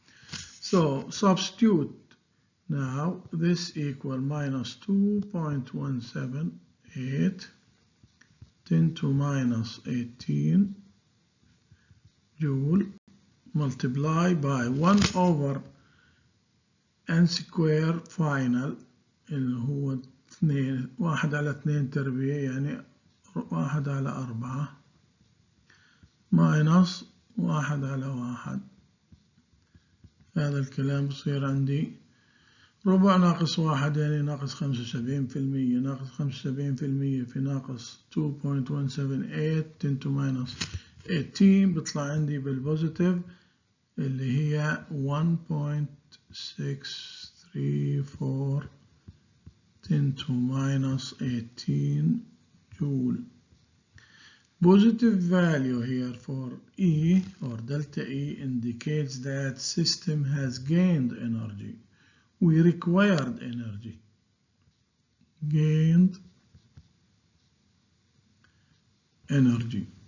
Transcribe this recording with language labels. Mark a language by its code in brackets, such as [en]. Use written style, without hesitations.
[en] So substitute now this equal minus 2.178 10 to minus 18 joule multiply by 1 over N square final [ar] اللي هو 2 1 على 2 تربيع يعني 1 على 4 minus 1 على 1 هذا الكلام بصير عندي ربع ناقص واحد يعني ناقص 75%. ناقص 75% في ناقص 2.178 [en] 10 to minus 18 [ar] بيطلع عندي بالبوزيتيف اللي هي 1.634 10 to minus 18 joule. [en] Positive value here for E or delta E indicates that system has gained energy. We required energy. Gained energy.